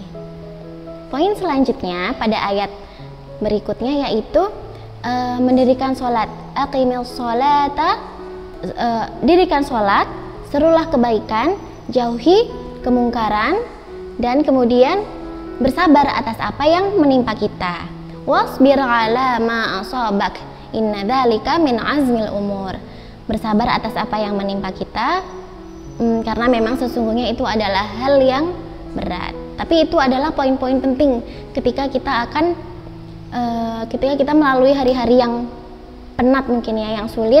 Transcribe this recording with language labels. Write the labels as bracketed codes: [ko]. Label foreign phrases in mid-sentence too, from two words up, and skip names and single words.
[id] Poin selanjutnya pada ayat berikutnya yaitu mendirikan sholat. [ar] أقم الصلاة, [id] dirikan sholat, serulah kebaikan, jauhi kemungkaran, dan kemudian bersabar atas apa yang menimpa kita. [ar] واصبر على ما أصابك إن ذلك من عزم الأمور. [id] Bersabar atas apa yang menimpa kita, karena memang sesungguhnya itu adalah hal yang berat. Tapi itu adalah poin-poin penting ketika kita melalui hari-hari yang penat mungkin ya, yang sulit.